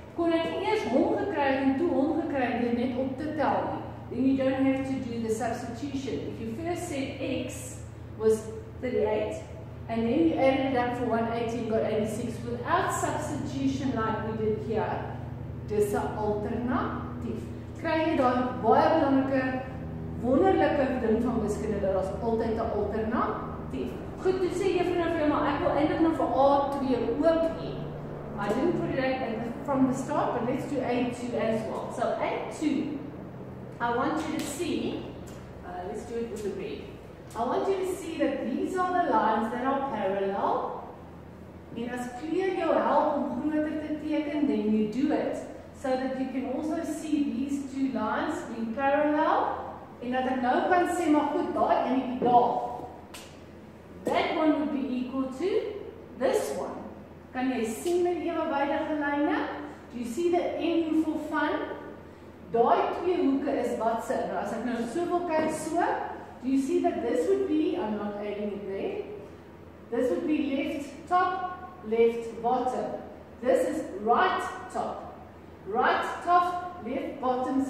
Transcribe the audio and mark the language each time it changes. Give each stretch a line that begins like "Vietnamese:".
Afrikaans: Kon ek nie eers hom gekry en toe hom gekry en net op te tel nie.
English: Then you don't have to do the substitution. If you first set x, was 38. And then you added it up for 180 and got 86 without substitution like we did here.
Afrikaans: Dis 'n alternatief. Kry jy dan baie belangrike, wonderlike ding van wiskunde dat daar's altyd 'n alternatief. Goed, toe sê juffrou vir jou, maar ek wil eintlik nog vir A2 ook hê.
English: I didn't put it from the start, but let's do A2 as well. So A2, I want you to see, let's do it with the red. I want you to see that these are the lines that are parallel.
Afrikaans: En as kleur jou help om groter te teken,
English: then you do it. So that you can also see these two lines being parallel.
Afrikaans: En dat ek nou kan sê, maar goed, daai enetjie daar.
English: That one would be equal to this one.
Afrikaans: Kan jy sien met ewewydige lyne?
English: Do you see the N for fun?
Afrikaans: Daai twee hoeke is wat se? Nou as ek nou so wil kyk so,
English: do you see that this would be, I'm not adding it there, this would be left top, left bottom. This is right top, left bottom.